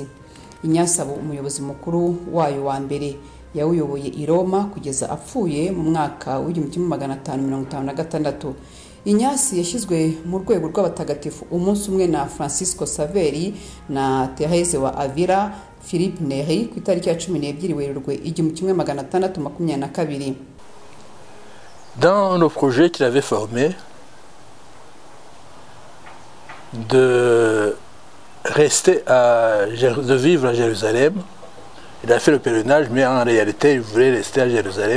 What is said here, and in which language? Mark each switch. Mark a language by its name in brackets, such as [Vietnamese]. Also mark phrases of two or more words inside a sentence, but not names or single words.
[Kinyarwanda] Inyasabo umuyobozi mukuru wayo wa mbere, yawuyoboye I Roma kugeza apfuye mu mwaka w'1556. Inyasi yashyizwe mu rwego rw'abatagatifu umunsi umwe na Francisco Saveri na Thérèse wa Avila, Philippe Neri ku itariki ya 12 Werurwe 1622. [French] Dans le projet qu'il avait formé de vivre à Jérusalem, il a fait le pèlerinage, mais en réalité il voulait rester à Jérusalem.